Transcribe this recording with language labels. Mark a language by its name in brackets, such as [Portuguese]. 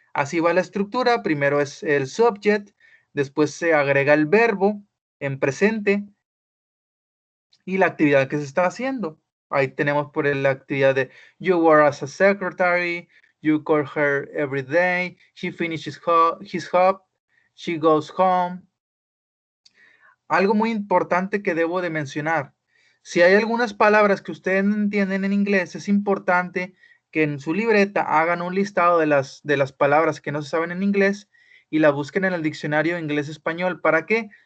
[Spanish] Así va la estructura. Primero es el subject, después se agrega el verbo en presente y la actividad que se está haciendo. Ahí tenemos por la actividad de [English] you work as a secretary, you call her every day, she finishes his job, she goes home. [Spanish] algo muy importante que debo de mencionar. Si hay algunas palabras que ustedes no entienden en inglés, es importante que en su libreta hagan un listado de las palabras que no se saben en inglés y la busquen en el diccionario inglés-español. ¿Para qué?